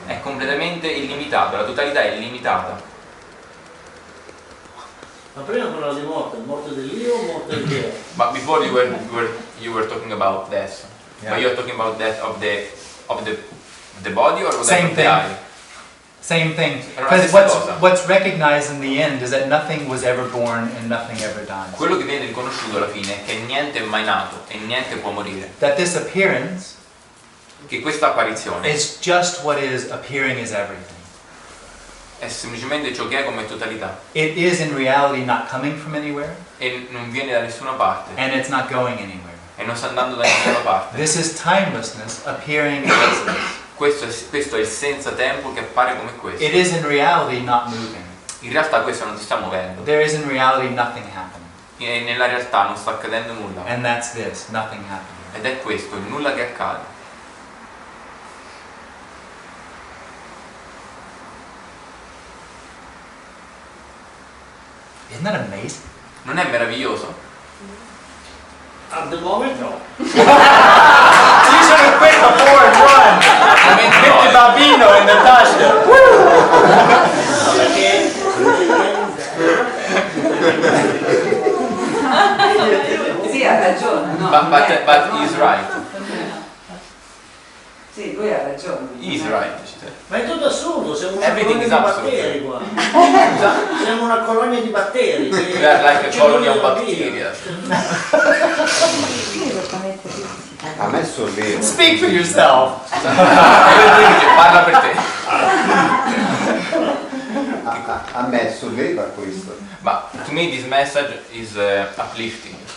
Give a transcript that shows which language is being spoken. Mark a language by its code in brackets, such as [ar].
[it] È completamente illimitato, la totalità è illimitata. Ma prima parlava di morte dell'io o morte del Dio? [en] But before you were talking about death. Yeah. But you're talking about death of the body or Same of the thing. eye? Same thing. Because what's recognized in the end is that nothing was ever born and nothing ever dies. [it] Quello che viene riconosciuto alla fine è che niente è mai nato e niente può morire. [en] That this appearance [it] Che questa apparizione [en] is just what is appearing as everything. [it] è semplicemente ciò che è come totalità. [en] It is in reality not coming from anywhere. [it] E non viene da nessuna parte. [en] And it's not going anywhere. [it] E non sta andando da nessuna parte. [en] This is timelessness appearing as this. [it] Questo è il senza tempo che appare come questo. [en] It is in reality not moving. [it] In realtà questo non si sta muovendo. [en] There is in reality nothing happening. [it] E nella realtà non sta accadendo nulla. [en] And that's this, nothing happening. [it] Ed è questo, il nulla che accade. [en] Isn't that amazing? [it] Non è meraviglioso? [en] At the moment no. You should have quit before and run. Hit the [it] bambino [en] in the [it] tasca. Sì, ha ragione, no? [en] But he's right. [it] Sì, lui ha ragione. [en] He's right. [it] Ma è tutto assurdo, siamo una [en] Everything [it] colonia di [en] is absurd. [it] batteri qua. Siamo una colonia di batteri. [en] We are like a colony of bacteria. [it] A me solleva. [en] Speak for yourself. [it] Parla per te. A me solleva questo. [en] But to me this message is uplifting.